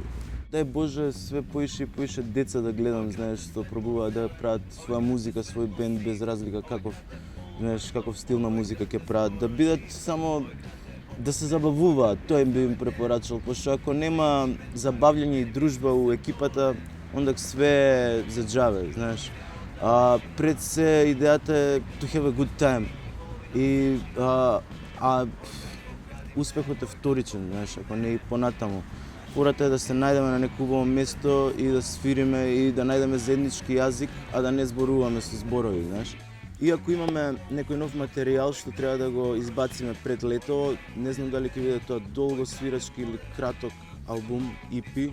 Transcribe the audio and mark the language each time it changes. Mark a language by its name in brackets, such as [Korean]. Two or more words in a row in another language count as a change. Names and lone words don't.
[Macedonian] Дај Боже све поише и поише деца да гледам, знаеш, што пробуваат да прават своја музика, свој бенд без разлика каков стил на музика ќе прават, да бидат само да се забавуваат, тоа би им препорачал, пошто ако нема забавлење и дружба у екипата, онда све е за џаве, знаеш. Пред се идејата е [English] to have a good time. [Macedonian] И успехот е вторичен, знаеш, ако не и понатаму. Фората е да се најдеме на некое убаво место и да свириме и да најдеме заеднички јазик, а да не зборуваме со зборови, знаеш. И ако имаме некој нов материјал што треба да го избациме пред лето, не знам дали ќе биде тоа долго свирачки или краток албум, EP.